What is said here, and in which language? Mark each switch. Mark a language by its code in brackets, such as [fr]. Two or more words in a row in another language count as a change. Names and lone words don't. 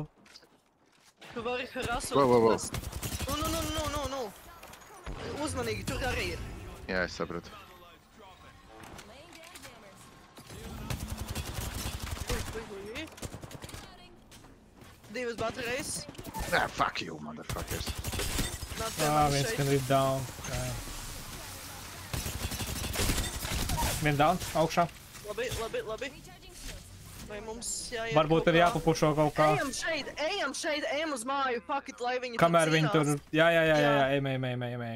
[lv] Tu vari harasot. Wow. Nu. Uzmanīgi, tur arī ir. Jā, es sapratu. Ui. Divas baterijas. [en] Fuck you, motherfuckers. [lv] Viens gan ir down. Vien down, augšā. Labi. Vai mums jāiet Varbūt ir jāpapušo kaut kā. Ejam šeit, ejam uz māju, pakit, lai viņi kamēr viņi tur... Jā, ejam.